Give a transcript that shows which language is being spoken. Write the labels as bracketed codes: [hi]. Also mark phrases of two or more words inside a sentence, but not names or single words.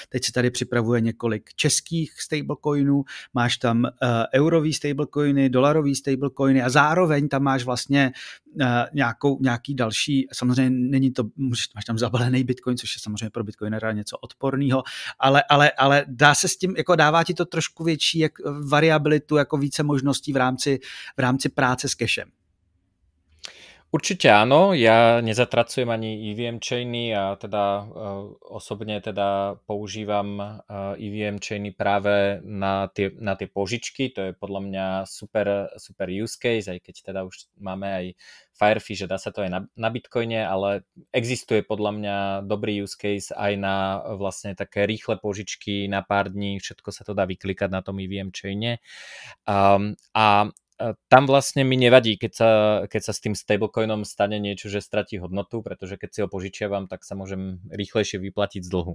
[cs] se tady připravuje několik českých stablecoinů, máš tam eurový stablecoiny, dolarový stablecoiny a zároveň tam máš vlastně nějaký další, samozřejmě není to, máš tam zabalený Bitcoin, což je samozřejmě pro Bitcoinera něco odporného, ale dá se s tím, jako dává ti to trošku větší variabilitu, jako více možností v rámci práce s cashem. [sk] Určite áno, ja nezatracujem ani EVM chainy a teda osobne teda používam EVM chainy práve na tie požičky, to je podľa mňa super [en] use case, [sk] aj keď teda už máme aj Firefish, že dá sa to aj na Bitcoine, ale existuje podľa mňa dobrý [en] use case [sk] aj na vlastne také rýchle požičky na pár dní, všetko sa to dá vyklikať na tom EVM chaine a tam vlastne mi nevadí, keď sa s tým stablecoinom stane niečo, že stratí hodnotu, pretože keď si ho požičiavam, tak sa môžem rýchlejšie vyplatiť z dlhu.